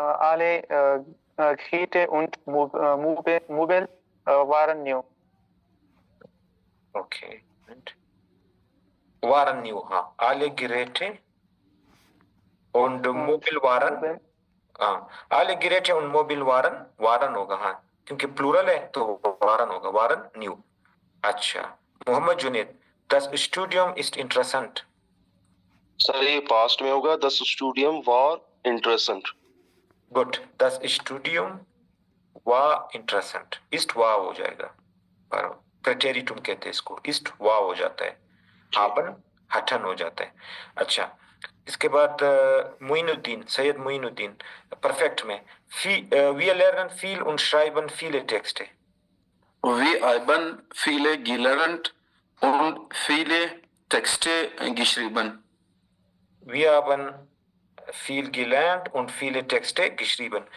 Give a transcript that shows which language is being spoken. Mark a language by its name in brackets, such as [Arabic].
[German] Alle Geräte und Mobil waren neu. Okay. waren new, हाँ. alle Geräte und Mobil waren. [Hindi] हाँ, [German] alle Geräte und Mobil waren [Hindi] होगा, हाँ, क्योंकि plural है तो waren होगा, waren new. अच्छा, Mohammad Junaid. [German] das Studium ist interessant. [Hindi] Sir ये पास्ट में होगा, [German] das Studium war interessant. Gut, das Studium war interessant. [Hindi] ist war हो जाएगा, पर प्रेटेरिटुम कहते हैं इसको, ist war हो जाता है, haben hatten हो जाता है. अच्छा, इसके बाद मुइनुद्दीन, सैयद मुइनुद्दीन. [German] परफेक्ट में wir lernen viel und schreiben viele Texte. Wir haben viele gelernt und viele Texte geschrieben. Wir haben viel gelernt und viele Texte geschrieben.